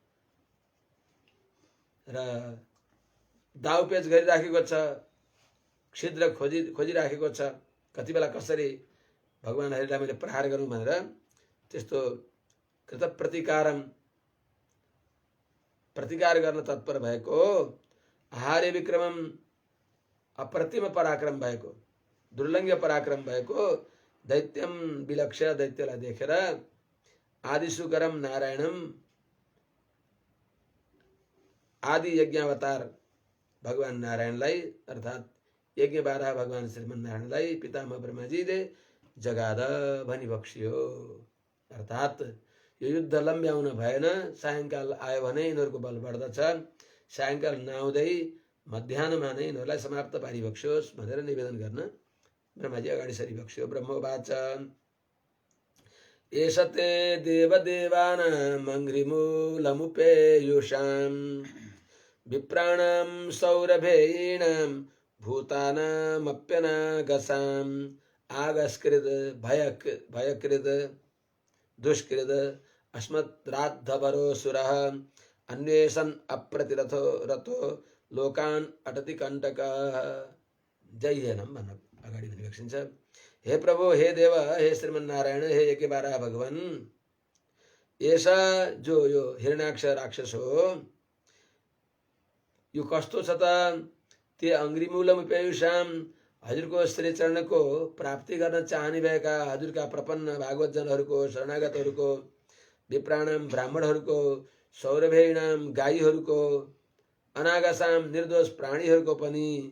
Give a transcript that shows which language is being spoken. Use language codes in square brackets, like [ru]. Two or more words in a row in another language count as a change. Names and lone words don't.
[ne] र दाउपेच गरिराखेको छ, छिद्र खोजिराखेको छ, कति बेला कसरी भगवान हरिलाई मैले प्रहार गरौँ भनेर त्यस्तो कृत प्रतिकार गर्न तत्पर भएको [sa] आहार्य विक्रमम [ne] अप्रतिम पराक्रम भएको दुर्लङ्घ्य पराक्रम भएको [sa] दैत्यम विलक्ष्य [ne] दैत्यलाई देखेर [sa] आदिशुकरम नारायणम [ne] आदि यज्ञावतार भगवान नारायणलाई अर्थात् यज्ञ बारह भगवान श्रीमन नारायणलाई पितामह ब्रह्माजीले जगाद भनी बक्सियो। अर्थात् यो युद्ध लम्ब्याउन भएन, सायंकाल आयो भने यिनीहरूको बल बढ्दछ, सायंकाल नआउँदै मध्याह्नमा नै यिनीहरूलाई समाप्त पारिबक्स्योस् भनेर निवेदन गर्न ब्रह्माजी अगाडि सरिबक्स्यो। [sa] ब्रह्मोवाच एष ते देवदेवानाम् अङ्घ्रिमूलमुपेयुषाम् विप्राणां सौरभेयीणां भूतानामप्यनागसाम् आगस्कृत भयकृत दुष्कृत अस्मद्राद्धवरोऽसुरः अन्वेषन् अप्रतिरथो रथो लोकान् अटति कण्टकः। [ne] जयनम भन्न अगाडि पनि लेखिन्छ। हे प्रभु, हे देव, हे श्रीमन नारायण, हे यज्ञ बारह भगवान, [hi] ऐसा जो [ne] यो हिरण्याक्ष राक्षस हो यो कस्तो छ त? [sa] ते अङ्घ्रिमूलम उपेयुषाम [ne] हजुरको श्री चरणको प्राप्ति गर्न चाहने भएका हजुरका प्रपन्न भागवत जनहरूको शरणागतहरूको विप्राणाम ब्राह्मणहरूको सौरभेणाम गाईहरूको अनागसाम निर्दोष प्राणीहरूको पनि